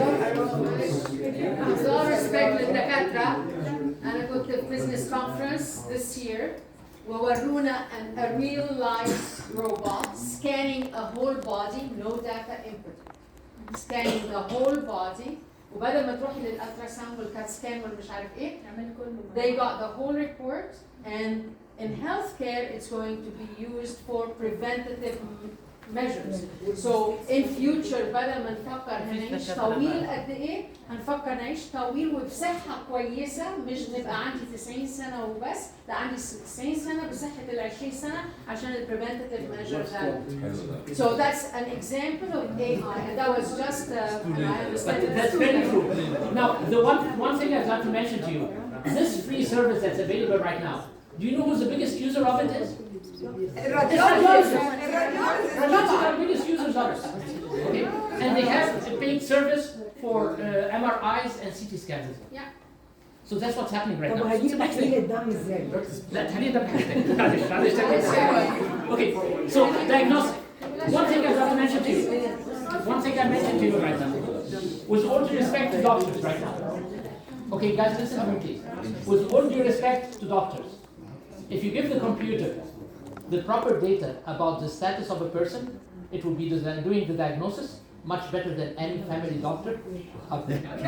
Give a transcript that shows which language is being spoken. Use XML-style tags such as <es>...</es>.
<en>With all respect</en> <ar>للدكاترة، أنا كنت في</ar> <en>business conference this year</en> <ar>وورونا</ar> <en>a real life robot scanning a whole body, no data input. Scanning the whole body</en> <ar>وبدل ما تروحي للالتراساوند والكات سكان والمش عارف ايه</ar> <en>they got the whole report, and in healthcare it's going to be used for preventative measures. So in future</en> <ar>بدل ما نفكر هنعيش طويل قد ايه هنفكر نعيش طويل وبصحة كويسة، مش نبقى عندي 90 سنة وبس، لا عندي 90 سنة بصحة ال 20 سنة عشان ال</ar> <en>preventative measures. So that's an example of AI, and that was just I understand. But that's very true. Now, the one thing I've got to mention to you, this free service that's available right now, do you know who the biggest user of it is? Radiologists are the biggest users of it. Okay? And they have a paid service for MRIs and CT scans as well. Yeah. So that's what's happening right now.</en> <ar>طب هجيب تحليل الدم ازاي؟ لا تحليل الدم معلش</ar> <en>Okay, so diagnostic. One thing I've got to mention to you. One thing I mentioned to you right now. With all due respect to doctors right now. Okay, guys, listen to me please. With all due respect to doctors, if you give the computer the proper data about the status of a person, it will be doing the diagnosis much better than any family doctor out there.</en>